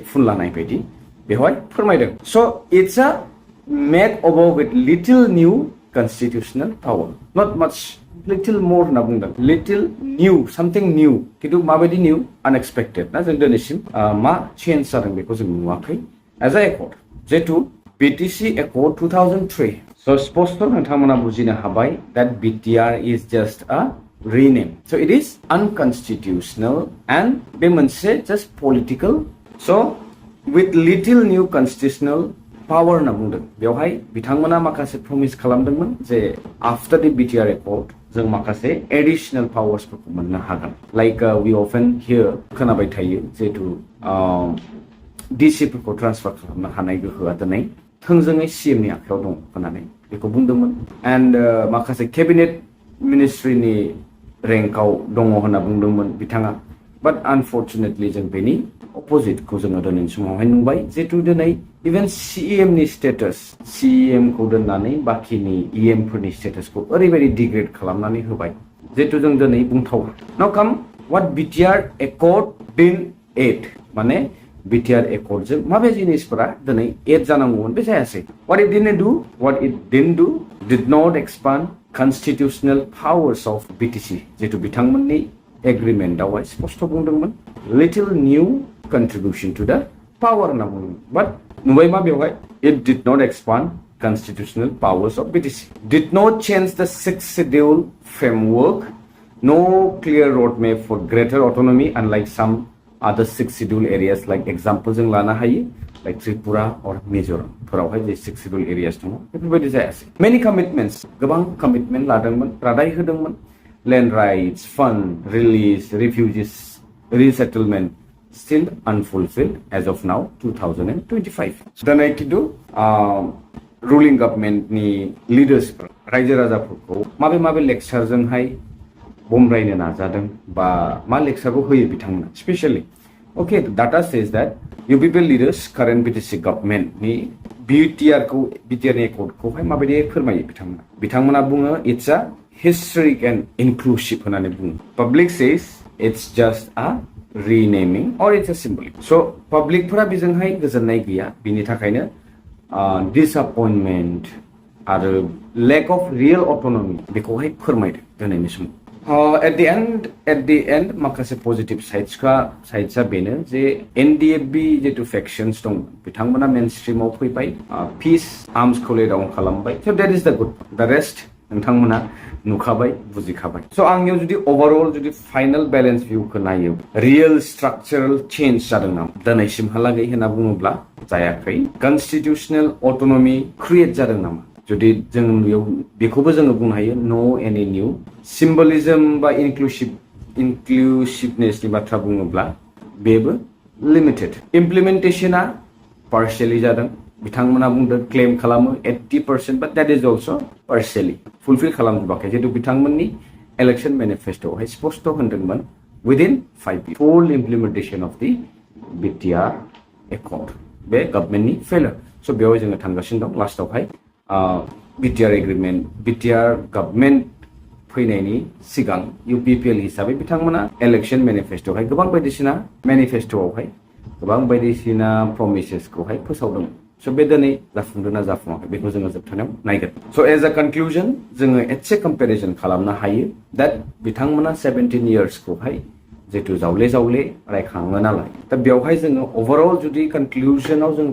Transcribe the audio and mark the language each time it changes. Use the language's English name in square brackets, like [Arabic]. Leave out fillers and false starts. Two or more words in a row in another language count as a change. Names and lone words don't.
[Bodo] फुनलानाय बायदि बेवहाय फोरमायदों स' [English] it's a make over with little new constitutional power not much little more [Bodo] होनना बुंदों [English] little new something [Bodo] निउ खिन्थु माबायदि [English] new unexpected [Bodo] ना जों दिनैसिम मा चेन्ज जादों बेखौ जों नुवाखै [English] as a accord [Bodo] जितु बिटिसि एकर्ड 2003 स' स्पष्ट नोंथांमोना बुजिनो हाबाय [English] that BTR is just a rename so it is unconstitutional and [Bodo] बे मोनसे [English] just political so with little new constitutional power [Bodo] होनना बुंदों बेवहाय बिथांमोना माखासे प्रमिस खालामदोंमोन जे [English] after the BTR Accord [Bodo] जों माखासे एडिशनेल पावार्सफोरखौ मोननो हागोन [English] like we often hear [Bodo] खोनाबाय थायो जिहेतु डिसिफोरखौ ट्रान्सफार खालामनो हानाय गोहोआ दिनै थोंजोङै सिएमनि आखायाव दं होननानै बेखौ बुंदोंमोन एन्ड माखासे [English] cabinet ministry rank [Bodo] दङ होनना बुंदोंमोन बिथाङा [English] but unfortunately [Bodo] जों बेनि अपोजिटखौ जोङो दिनैनि समावहाय नुबाय जिहेतु दिनै [English] even CEM status CEM [Bodo] खौ दोननानै बाखिनि EM फोरनि स्टेटासखौ ओरैबायदि डिग्रेड खालामनानै होबाय जिहेतु जों दिनै बुंथावा [English] now come what BTR Accord didn't aid [Bodo] माने [English] BTR Accord [Bodo] जों माबे जिनिसफोरा दिनै एड जानांगौमोन बे जायासै [English] what it didn't do did not expand constitutional powers of BTC [Bodo] जिहेतु बिथांमोननि एग्रिमेन्टआवहाय स्पष्ट बुंदोंमोन [English] little new contribution to the power [Bodo] होनना बुंदोंमोन बाट नुबाय मा बेवहाय [English] it did not expand constitutional powers of BTC did not change the sixth schedule framework no clear roadmap for greater autonomy unlike some other six schedule areas like example [Bodo] जों लानो हायो [English] like Tripura or Mizoram [Bodo] फोरावहाय जे [English] six schedule areas [Bodo] दङ बेफोरबायदि जायासै [English] many commitments [Bodo] गोबां commitment लादोंमोन रादाय होदोंमोन [English] land rights fund release refugees resettlement still unfulfilled as of now 2025 [Bodo] दिनै खिन्थु [English] ruling government [Bodo] नि leaders रायजो राजाफोरखौ माबे लेक्चारजोंहाय बमरायनो नाजादों बा मा लेक्चारखौ होयो बिथांमोना [English] specially okay data says that UPP leaders current BTC government [Bodo] नि BTR नि एकर्डखौहाय माबायदि फोरमायो बिथांमोना बुङो [English] it's a historic and inclusive [Bodo] होननानै बुङो [English] public says it's just a renaming or it's a symbolic so public [Bodo] फोरा बेजोंहाय गोजोननाय गैया बिनि थाखायनो disappointment आरो [English] lack of real autonomy [Bodo] बेखौहाय फोरमायदों दिनैनि समाव [English] at the end [Bodo] माखासे [English] positive sides [Bodo] बेनो जे NDFB जितु फेक्शन्स दं बिथांमोना [English] main stream [Bodo] फैबाय [English] peace arms lay down [Bodo] खालामबाय [English] so that is the good the rest [Bodo] नोंथांमोना नुखाबाय बुजिखाबाय so आंनियाव जुदि [English] overall final balance view [Bodo] नायो [English] real structural change [Bodo] जादों नामा दिनैसिमहालागै होनना बुङोब्ला जायाखै [English] constitutional autonomy create [Bodo] जादों नामा जुदि जों बेखौबो जोङो बुंनो हायो [English] no any new symbolism [Bodo] बा इनक्लुसिभनेसनि बाथ्रा बुङोब्ला बेबो [English] limited implementation partially [Bodo] जादों बिथांमोना बुंदों क्लेम खालामो 80% बाट [English] that is also partially fulfill [Bodo] खालामजोबाखै जितु बिथांमोननि [English] election manifesto [Bodo] स्पष्ट होनदोंमोन [English] within 5 years full implementation of the BTR Accord [Bodo] बे गभर्नमेन्टनि फेलियर सो बेवहाय जोङो थांगासिनो दं लास्टआवहाय [English] BTR agreement BTR government [Bodo] फैनायनि सिगां UPPL हिसाबै बिथांमोना [English] election manifesto [Bodo] गोबां बायदिसिना प्रमिसेसखौहाय फोसावदों सो बे दिनै जाफुंदोंना जाफुङाखै बेखौ जोङो जोबथानायाव नायगोन सो [English] as a conclusion [Bodo] जोङो एसे कम्पेरिजन खालामनो हायो [English] that [Bodo] बिथांमोना [English] 17 years [Bodo] जितु जावले रायखाङो नालाय दा बेवहाय जोङो ओवरऑल जुदि कनक्लुजनाव जों